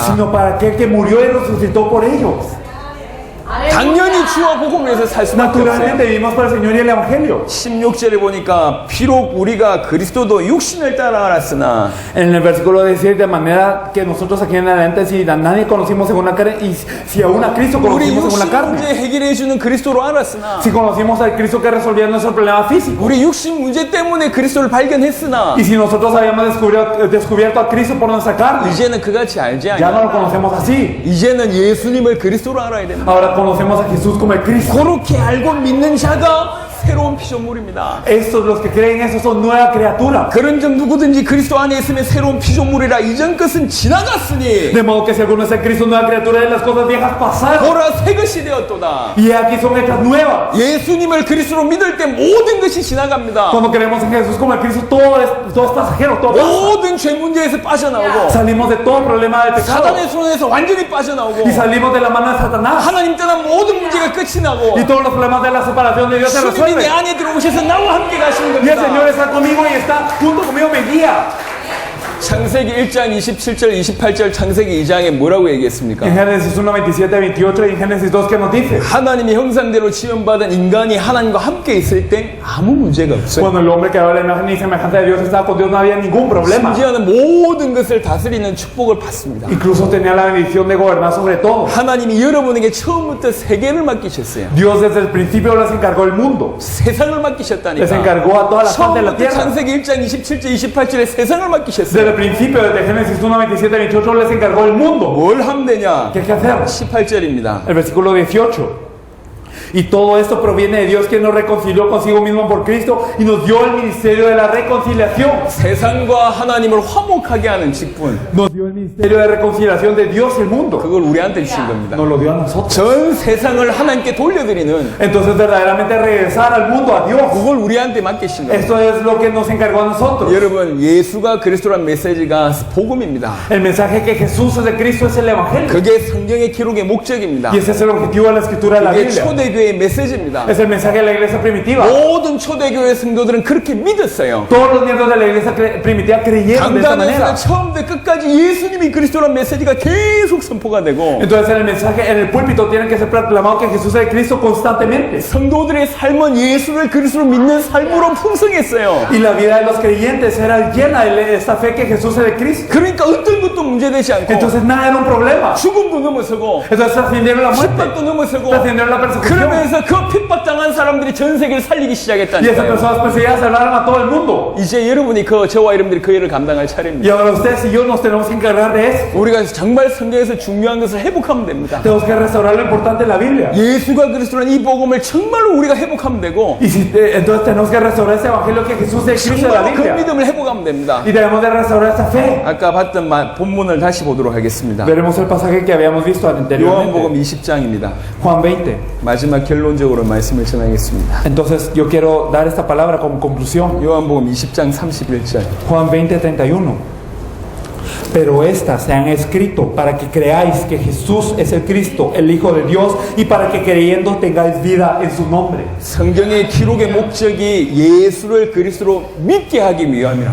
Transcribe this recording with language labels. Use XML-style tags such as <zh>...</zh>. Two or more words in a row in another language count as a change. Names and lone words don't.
<es>Sino para aquel que murió y resucitó por ellos.</es> <ko>당연히 주와 복음을 위해서 살 수밖에 없어요.</ko> <es>Naturalmente vivimos para el Señor y el Evangelio.</es> <ko>16절에 보니까 비록 우리가 그리스도도 육신을 따라 알았으나</ko> <es>En el versículo dice de manera que nosotros aquí en adelante si a nadie conocimos según la carne y si aún a Cristo</es> <ko>우리</ko> <es>conocimos según la</es> <ko>육신</ko> <es>carne.</es> <ko>문제 해결해 주는 그리스도로 알았으나</ko> <es>Si conocimos al Cristo que resolvía nuestro problema físico.</es> <ko>우리 육신 문제 때문에 그리스도를 발견했으나</ko> <es>Y si nosotros habíamos descubierto a Cristo por nuestra carne,</es> <ko>이제는 그같이 알지</ko> <es>ya no</es> <ko>않냐.</ko> <es>lo conocemos así.</es> <ko>이제는 예수님을 그리스도로 알아야 된다.</ko> <es>Ahora conocemos a Jesús como el Cristo.</es> <ko>그렇게 알고 믿는 자가 새로운 피조물입니다.</ko> <es>Estos, los que creen eso, son nueva criatura.</es> <ko>그런 점 누구든지 그리스도 안에 있으면 새로운 피조물이라 이전 것은 지나갔으니</ko> <es>De modo que si alguno es el Cristo, nueva criatura, de las cosas viejas pasaron.</es> <ko>보라 새 것이 되었도다.</ko> <es>Y aquí son hechas nuevas.</es> <ko>예수님을 그리스도로 믿을 때 모든 것이 지나갑니다.</ko> <es>Cuando creemos en Jesús como el Cristo, todo es pasajero, todo pasa.</es> <ko>모든 죄 문제에서 빠져나오고</ko> <es>Salimos de todo problema de pecado.</es> <ko>사단의 손에서 완전히 빠져나오고</ko> <es>Y salimos de la mano de Satanás.</es> <ko>하나님 떠난 모든 문제가 끝이 나고</ko> <es>Y todos los problemas de la separación de Dios se</es> <ko>주님이</ko> <es>resuelven.</es> <ko>내 안에 들어오셔서 나와 함께 가시는</ko> <es>Y el Señor</es> <ko>겁니다.</ko> <es>está conmigo y está junto conmigo, me guía.</es> <ko>창세기 1장 27절 28절 창세기 2장에 뭐라고 얘기했습니까?</ko> <es>En Génesis 1, 27, 28 y en Génesis 2, ¿qué nos dice?</es> <ko>하나님의 형상대로 지음받은 인간이 하나님과 함께 있을 때 아무 문제가 없어요.</ko> <es>Cuando el hombre que habla la imagen y semejanza de Dios estaba con Dios, no había ningún problema.</es> <ko>심지어는 모든 것을 다스리는 축복을 받습니다.</ko> <es>Incluso tenía la bendición de gobernar sobre todo.</es> <ko>하나님이 여러분에게 처음부터 세계를 맡기셨어요.</ko> <es>Dios desde el principio les encargó el mundo.</es> <ko>세상을</ko> <es>Les</es> <ko>맡기셨다니까.</ko> <es>encargó a toda la parte de la</es> <ko>처음부터</ko> <es>tierra.</es> <ko>창세기 1장 27절 28절에 세상을 맡기셨어요.</ko> <es>Desde el principio, desde Génesis 1, 27, 28, les encargó el mundo.</es> <ko>뭘 하면 되냐?</ko> <es>¿Qué hay que hacer?</es> <ko>18절입니다.</ko> <es>El versículo 18. Y todo esto proviene de Dios, quien nos reconcilió consigo mismo por Cristo y nos dio el ministerio de la reconciliación.</es> <ko>세상과 하나님을 화목하게 하는 직분.</ko> <es>Nos dio el ministerio de reconciliación de Dios y el mundo.</es> <ko>그걸 우리한테 주신 겁니다.</ko> <es>Nos lo dio a nosotros.</es> <ko>전 세상을 하나님께 돌려드리는</ko> <es>Entonces verdaderamente regresar al mundo, a Dios.</es> <ko>그걸 우리한테 맡기신 겁니다.</ko> <es>Esto es lo que nos encargó a nosotros.</es> <ko>여러분, 예수가 그리스도란 메시지가 복음입니다.</ko> <es>El mensaje que Jesús es de Cristo es el Evangelio.</es> <ko>그게 성경의 기록의 목적입니다.</ko> <es>Y ese es el objetivo de la escritura de la</es> <ko>그게</ko> <es>Biblia.</es> <ko>초대교회의 메시지입니다.</ko> <es>Es el mensaje de la iglesia primitiva.</es> <ko>모든 초대교회 성도들은 그렇게 믿었어요.</ko> <es>Todos los miembros de la iglesia primitiva creyeron de esta manera.</es> <ko>강단에서 처음부터 끝까지 예수님이 그리스도란 메시지가 계속 선포가 되고</ko> <es>Entonces en el mensaje, en el púlpito tiene que ser proclamado que Jesús es Cristo constantemente.</es> <ko>성도들의 삶은 예수를 그리스도로 믿는 삶으로 풍성했어요.</ko> <es>Y la vida de los creyentes era llena de esta fe que Jesús es de Cristo.</es> <ko>그러니까 어떤 것도 문제되지 않고</ko> <es>Entonces nada era un problema.</es> <ko>죽음도 넘어서고</ko> <es>Entonces trascendieron la muerte,</es> <ko>핍박도 넘어서고</ko> <es>trascendieron la persecución.</es> <ko>그러면서 그 핍박당한 사람들이 전 세계를 살리기</ko> <es>Y esas</es> <ko>시작했다니까요.</ko> <es>personas perseguidas hablaron a todo el mundo.</es> <ko>이제 여러분이 저와 여러분들이 그 일을 감당할 차례입니다.</ko> <es>Y ahora ustedes y yo nos tenemos que encargar de eso.</es> <ko>우리가 정말 성경에서 중요한 것을 회복하면 됩니다.</ko> <es>Tenemos que restaurar lo importante de la Biblia.</es> <ko>예수가 그리스도라는 이 복음을 정말로 우리가 회복하면 되고</ko> <es>Y si, entonces tenemos que restaurar ese evangelio que Jesús es Cristo de la</es> <ko>정말로 그</ko> <es>Biblia.</es> <ko>믿음을 회복하면 됩니다.</ko> <es>Y debemos de restaurar esa fe.</es> <ko>아까 봤던 본문을 다시 보도록 하겠습니다.</ko> <es>Veremos el pasaje que habíamos visto</es> <ko>요한복음</ko> <es>anteriormente.</es> <ko>20장입니다.</ko> <es>Juan 20.</es> <ko>마지막 결론적으로 말씀을 전하겠습니다.</ko> <es>Entonces yo quiero dar esta palabra como conclusión.</es> <ko>요한복음 20장 31절.</ko> <es>Juan 20, 31. Pero estas se han escrito para que creáis que Jesús es el Cristo, el Hijo de Dios, y para que creyendo tengáis vida en su nombre.</es> <ko>성경의 기록의 목적이 예수를 그리스도로 믿게 하기 위함이라.</ko>